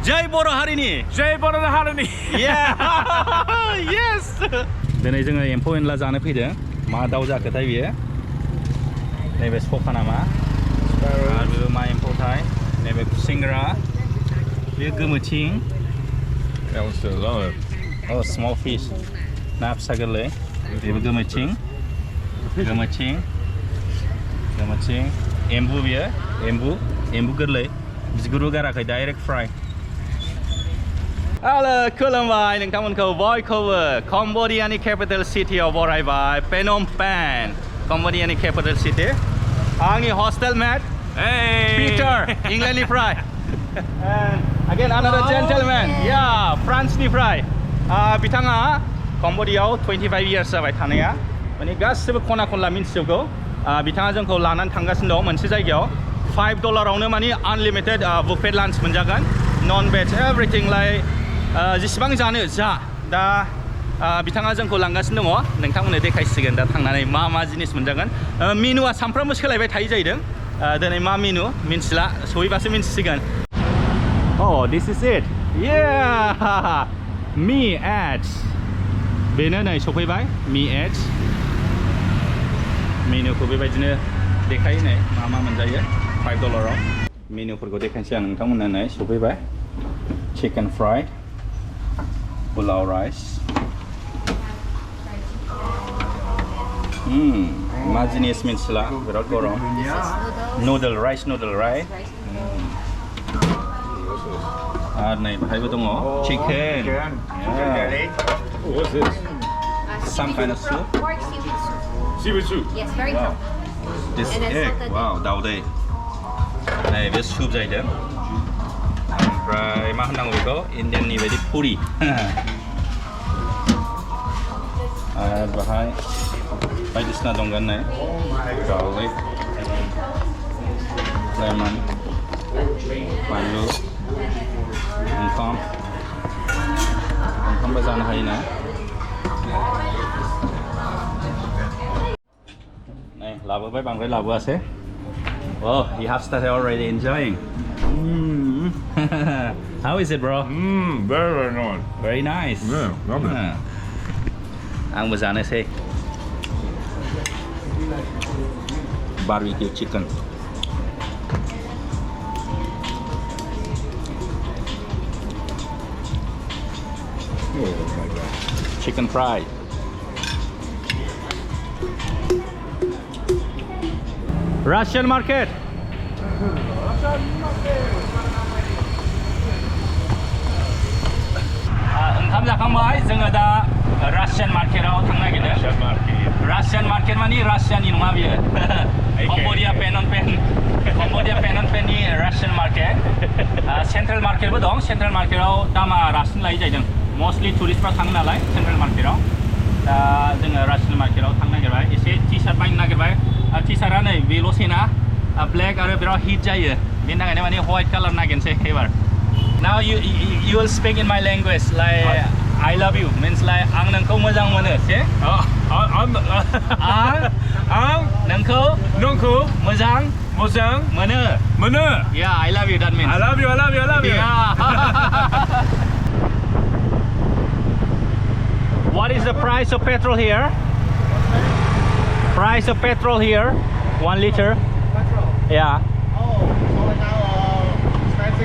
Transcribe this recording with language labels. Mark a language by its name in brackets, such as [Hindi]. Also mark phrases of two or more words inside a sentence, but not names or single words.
[Bodo] Jai Boro Harini. Jai Boro Harini. [English] Yeah. Yes. [Bodo] दिनै जोङो एम्फौ एनला जानो फैदों मा दाउ जाखोथाय बियो नैबे सखा नामा आरो मा एम्फौथाय नैबे खुसेंग्रा बेयो गोमोथिं [English] That one's still alive. Oh, small fish [Bodo] ना फिसा गोरलै बेबो गोमोथिं एम्बु बियो एम्बु गोरलै बिगुरबो गाराखै [English] direct fry [Bodo] Hello, खुलुमबाय नोंथांमोनखौ बयखौबो कम्बोडियानि [English] capital city [Bodo] बरायबाय पेनम पेन कम्बोडियानि [English] capital city [Bodo] आंनि [English] hostel mate [Bodo] Peter इंलेन्डनिफ्राय [English] and again another gentleman [Bodo] फ्रान्सनिफ्राय बिथाङा कम्बोडियायाव 25 years जाबाय थानाया माने गासिबो खना खनला मिन्थिजोबगौ बिथाङा जोंखौ लानानै थांगासिनो दं मोनसे जायगायाव $5 माने [English] unlimited buffet lunch [Bodo] मोनजागोन [English] non veg everything like [Bodo] जेसेबां जानो जा दा बिथाङा जोंखौ लांगासिनो दङ नोंथांमोननो देखायसिगोन दा थांनानै मा जिनिस मोनजागोन मेनुआ सानफ्रामबो सोलायबाय थायो जाहैदों दिनै मा मेनु मिन्थिला सहैबासो मिन्थिसिगोन [English] Oh, this is it. Yeah. Me ads. [Bodo] बेनो नै सफैबाय [English] Me ads. [Bodo] मेनुखौ बेबायदिनो देखायो नै मा मोनजायो $5 आव मेनुफोरखौ देखायनोसै आं नोंथांमोननो नै सफैबाय [English] chicken fried pulao rice [Bodo] मा जिनिस मिन्थिला बिराद गरम [English] noodle rice right [Bodo] आरो नै बाहायबो दङ चिकेन [English] What's this? Some kind of soup Pork seaweed soup. Seaweed soup. Yes, very Wow. good. This And then egg salted [Bodo] wow दाउदै नै बे सुप जाहैदों ओमफ्राय मा होननांगौ बेखौ इन्डियाननि बायदि पुरि आरो बाहाय बायदिसिना दंगोन नै [English] garlic lemon [Bodo] बानलु ओंखामबो जानो हायो ना नै लाबोबाय बांद्राय लाबोआसै [English] Oh, you have started already enjoying. How is it, bro? Very nice. Very nice. Yeah, lovely. [Bodo] आंबो जानोसै [English] barbecue chicken. Oh my God. Chicken fried. Russian market. [Bodo] ओंखाम जाखांबाय जोङो दा Russian marketआव थांनो नागिरदों Russian market माने रासियानि नङा बियो कम्बोडिया पेनम पेननि Russian market सेन्ट्रेल मार्केटबो दं सेन्ट्रेल मार्केटआव दामा रासिन लायो जाहैदों [English] mostly tourists [Bodo] थाङो नालाय सेन्ट्रेल मार्केटआव दा जोङो Russian मार्केटआव थांनो नागिरबाय एसे टि-शार्ट बायनो नागिरबाय टि-शार्टआ नै बेल'सेना ब्लेक आरो बिराद हिट जायो बेनि थाखायनो माने [English] white colour [Bodo] नागिरनोसै एबार [English] Now you will speak in my language like I love you means like [Bodo] आं नोंखौ मोजां मोनो से आं नोंखौ मोजां मोनो [English] Yeah, I love you that means I love you. Yeah. What is the price of petrol here? Price of petrol here 1 liter Petrol? Yeah Oh, so right now expensive.